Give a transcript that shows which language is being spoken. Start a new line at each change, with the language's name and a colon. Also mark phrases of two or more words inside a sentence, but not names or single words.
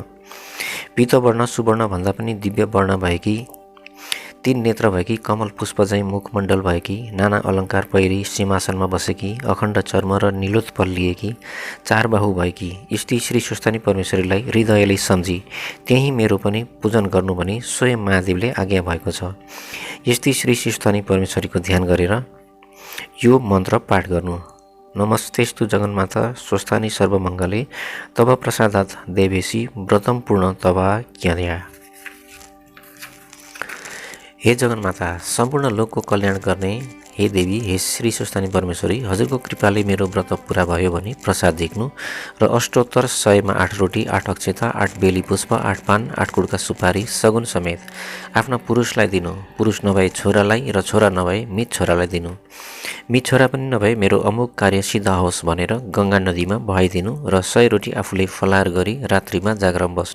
Nepali: पीतवर्ण, सुवर्ण भन्दा पनि दिव्य वर्ण भएकी, 3 नेत्र भएकी, कमल पुष्प झैँ मुखमण्डल भएकी, नाना अलङ्कार पहिरी सिंहासनमा बसेकी, अखण्ड चर्म र निलोत्पल लिएकी, 4 बाहु भएकी यस्ती श्री सुस्तानी परमेश्वरीलाई हृदयले सम्झी त्यही मेरो पनि पूजन गर्नु भनी स्वयं महादेवले आज्ञा भएको छ। यस्ती श्री सुस्तानी परमेश्वरीको ध्यान गरेर यो मन्त्र पाठ गर्नु।
Sanskrit: नमस्तेस्तु जगन्माता स्वस्थानी सर्वमङ्गले तब प्रसादात् देवेशी व्रतम पूर्ण तवा ज्ञाया।
Nepali: हे जगन्माता, सम्पूर्ण लोकको कल्याण गर्ने हे देवी, हे श्री सुस्तानी परमेश्वरी, हजुरको कृपाले मेरो व्रत पुरा भयो भने प्रसाद झिक्नु र अष्टोत्तर 100मा 8 रोटी, 8 अक्षता, 8 बेली पुष्प, 8 पान, 8 कुडका सुपारी सगुन समेत आफ्ना पुरुषलाई दिनु। पुरुष नभए छोरालाई र छोरा नभए मित छोरालाई दिनु। मित छोरा पनि नभए मेरो अमुक कार्य सिद्ध होस् भनेर गङ्गा नदीमा बहाइदिनु र 100 रोटी आफूले फलाहार गरी रात्रिमा जागरण बस्नु।